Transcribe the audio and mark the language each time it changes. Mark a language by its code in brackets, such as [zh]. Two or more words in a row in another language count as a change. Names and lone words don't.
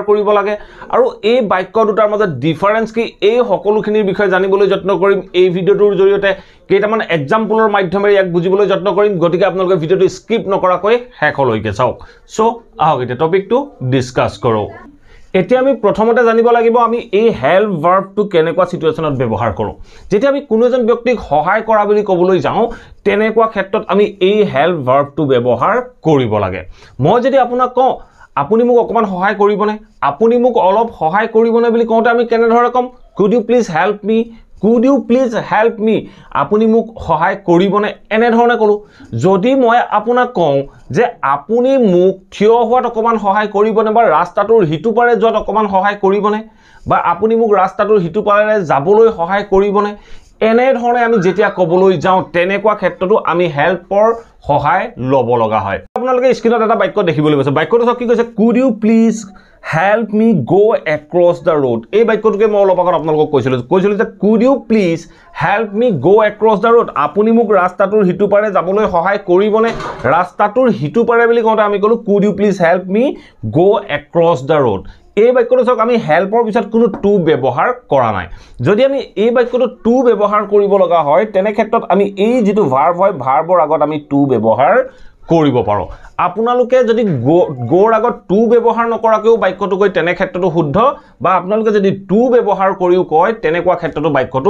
[as] কৰিব লাগে আৰু এই বাক্য দুটাৰ মাজত ডিফাৰেন্স কি এই সকলোখিনিৰ বিষয়ে জানিবলৈ যত্ন কৰিম এই ভিডিঅ'টোৰ জৰিয়তে কেইটামান এক্সাম্পলৰ মাধ্যমেৰে ইয়াক বুজিবলৈ যত্ন কৰিম গতিকে আপোনালোকে ভিডিঅ'টো স্কিপ নকৰাকৈ শেষলৈকে চাওক সো আহক এতিয়া টপিকটো ডিসকাস কৰো এতিয়া আমি প্ৰথমতে জানিব লাগিব আমি এই [en] help verb [as] কেনেকুৱা সিচুৱেচনত ব্যৱহাৰ কৰো যেতিয়া আমি কোনো এজন ব্যক্তিক সহায় কৰা বুলি ক'বলৈ যাওঁ তেনেকুৱা ক্ষেত্ৰত আমি এই [en] help verb [as] ব্যৱহাৰ কৰিব লাগে মই যদি আপোনাক কওঁ আপুনি মোক অকমান সহায় কৰিবনে আপুনি মোক অলপ সহায় কৰিবনে বুলি কওঁতে আমি কেনে ধৰে কম [en] could you please help me [as] could you please help me আপুনি মোক সহায় কৰিবনে এনে ধৰণে কলো যদি মই আপোনাক কওঁ যে আপুনি মোক থিয় হোৱাত অকমান সহায় কৰিবনে বা ৰাস্তাটোৰ হিটু পাৰে যত অকমান সহায় কৰিবনে বা আপুনি মোক ৰাস্তাটোৰ হিটু পাৰে যাবলৈ সহায় কৰিবনে এনে ধৰণে আমি যেতিয়া কবলৈ যাওঁ তেনেকুৱা ক্ষেত্ৰটো আমি হেল্পৰ সহায় লব লগা হয় আপোনালোকে স্ক্ৰিনত এটা বাক্য দেখিবলৈ পাইছে বাক্যটো কি কৈছে [en] could you please help me go across the road [as] এই বাক্যটোকে মই অলপ আগত আপোনালোকক কৈছিলো যে [en] could you please help me go across the road [as] আপুনি মোক ৰাস্তাটোৰ হিটু পাৰে যাবলৈ সহায় কৰিবনে ৰাস্তাটোৰ হিটু পাৰে বুলি কওঁতে আমি কলো [en] could you please help me go across the road [as] এই বাক্যটো সক আমি হেল্পৰ পিছত কোনো টু ব্যৱহাৰ কৰা নাই যদি আমি এই বাক্যটো টু ব্যৱহাৰ কৰিব লগা হয় তেনে ক্ষেত্ৰত আমি এই যেটো ভাৰ্ব হয় ভাৰ্বৰ আগত আমি টু ব্যৱহাৰ কৰিব পাৰো আপোনালোকে যদি গোৰ আগত টু ব্যৱহাৰ নকৰাকেও বাক্যটো কয় তেনে ক্ষেত্ৰটো শুদ্ধ বা আপোনালোকে যদি টু ব্যৱহাৰ কৰিও কয় তেনেকুৱা ক্ষেত্ৰটো বাক্যটো